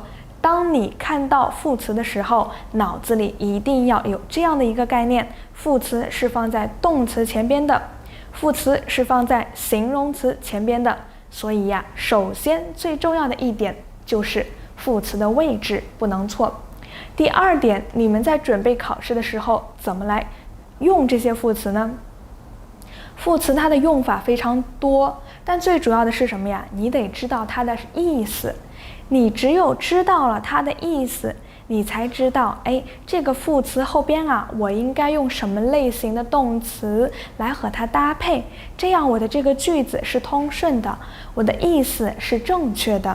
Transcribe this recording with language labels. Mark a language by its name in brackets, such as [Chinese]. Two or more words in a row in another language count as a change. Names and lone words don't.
[Chinese] 當你看到副詞的時候，腦子裡一定要有這樣的一個概念：副詞是放在動詞前邊的，副詞是放在形容詞前邊的。所以呀，首先最重要的一點就是副詞的位置不能錯。第2點，你們在準備考試的時候怎麼來用這些副詞呢？副詞它的用法非常多，但最主要的是什麼呀？你得知道它的意思。你只有知道了它的意思，你才知道，這個副詞後邊啊，我應該用什麼類型的動詞來和它搭配，這樣我的這個句子是通順的，我的意思是正確的。